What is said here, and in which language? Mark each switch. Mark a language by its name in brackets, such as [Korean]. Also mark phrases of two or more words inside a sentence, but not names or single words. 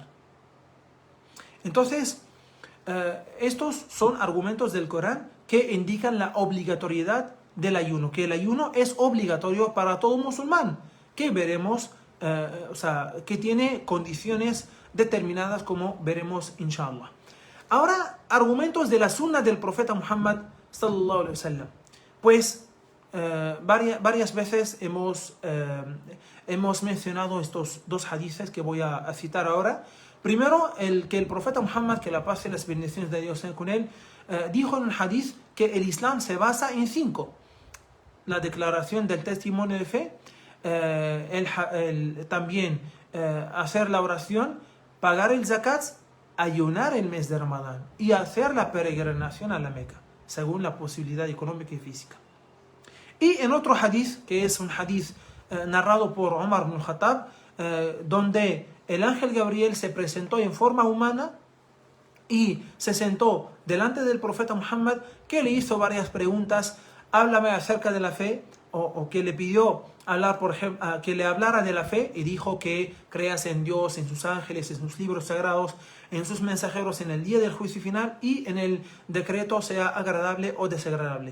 [Spanish] Entonces, estos son argumentos del Corán que indican la obligatoriedad del ayuno, que el ayuno es obligatorio para todo musulmán, que veremos, que tiene condiciones determinadas, como veremos inshallah. Ahora, argumentos de la sunna del profeta Muhammad [Arabic] صلى الله عليه وسلم. [Spanish] Pues varias veces hemos mencionado estos dos hadices que voy a citar ahora. Primero, que el profeta Muhammad, que la paz y las bendiciones de Dios sean con él, dijo en un hadith que el Islam se basa en 5. La declaración del testimonio de fe, también hacer la oración, pagar el zakat, ayunar el mes de Ramadán y hacer la peregrinación a la Meca, según la posibilidad económica y física. Y en otro hadith, que es un hadith narrado por Umar ibn al-Khattab, donde el ángel Gabriel se presentó en forma humana y se sentó delante del profeta Muhammad, que le hizo varias preguntas. Háblame acerca de la fe, o que le pidió hablar, por ejemplo, que le hablara de la fe, y dijo que creas en Dios, en sus ángeles, en sus libros sagrados, en sus mensajeros, en el día del juicio final y en el decreto, sea agradable o desagradable.